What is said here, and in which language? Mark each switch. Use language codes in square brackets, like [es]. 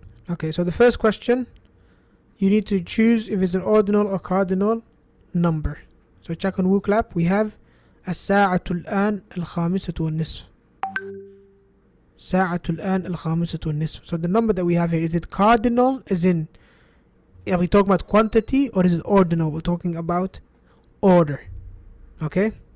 [en] Okay, so the first question, you need to choose if it's an ordinal or cardinal number. So check on WooClap. We have [ar] الساعة الآن الخامسة والنصف. ساعة الآن الخامسة والنصف. [en] So the number that we have here, is it cardinal, as in, are we talking about quantity, or is it ordinal? We're talking about order. Okay?